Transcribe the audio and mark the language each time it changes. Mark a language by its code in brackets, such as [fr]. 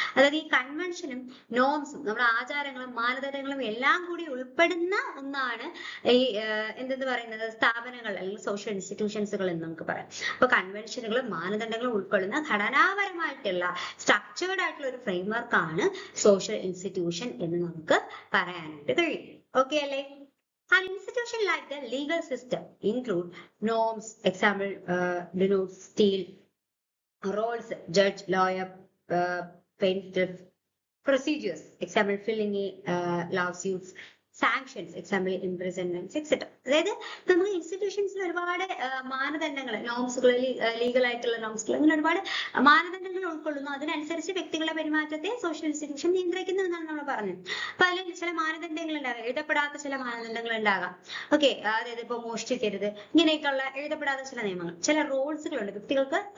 [ml] അതായത് ഈ കൺവെൻഷനും നോംസും നമ്മുടെ ആചാരങ്ങളും മാനദണ്ഡങ്ങളും എല്ലാം കൂടി ഉൾപ്പെടുന്ന ഒന്നാണ് ഈ എന്തെന്ന് പറയുന്നത് സ്ഥാപനങ്ങൾ അല്ലെങ്കിൽ സോഷ്യൽ ഇൻസ്റ്റിറ്റ്യൂഷൻസുകൾ എന്ന് നമുക്ക് പറയാം. അപ്പൊ കൺവെൻഷനുകളും മാനദണ്ഡങ്ങളും ഉൾക്കൊള്ളുന്ന ഘടനാപരമായിട്ടുള്ള സ്ട്രക്ചേർഡ് ആയിട്ടുള്ള ഒരു ഫ്രെയിംവർക്ക് ആണ് സോഷ്യൽ ഇൻസ്റ്റിറ്റ്യൂഷൻ എന്ന് നമുക്ക് പറയാനായിട്ട് കഴിയും. Okay, അല്ലേ? [en] An institution like the legal system include norms, example, denotes steel, roles, judge, lawyer, plaintiff, procedures, example, filling lawsuits, sanctions, example imprisonments, etcetera. [ml] അതായത് നമുക്ക് ഇൻസ്റ്റിറ്റ്യൂഷൻസിൽ ഒരുപാട് മാനദണ്ഡങ്ങൾ, നോംസുകൾ, ലീഗൽ ആയിട്ടുള്ള നോംസുകൾ, അങ്ങനെ ഒരുപാട് മാനദണ്ഡങ്ങൾ ഉൾക്കൊള്ളുന്നു. അതിനനുസരിച്ച് വ്യക്തികളുടെ പെരുമാറ്റത്തെ സോഷ്യൽ ഇൻസ്റ്റിറ്റ്യൂഷൻ നിയന്ത്രിക്കുന്നു എന്നാണ് നമ്മൾ പറഞ്ഞത്. അപ്പൊ അതിൽ ചില മാനദണ്ഡങ്ങൾ ഉണ്ടാകാം, എഴുതപ്പെടാത്ത ചില മാനദണ്ഡങ്ങൾ ഉണ്ടാകാം. ഓക്കെ, അതായത് ഇപ്പൊ മോഷ്ടിക്കരുത്, ഇങ്ങനെയൊക്കെയുള്ള എഴുതപ്പെടാത്ത ചില നിയമങ്ങൾ, ചില റോൾസുകളുണ്ട് വ്യക്തികൾക്ക്.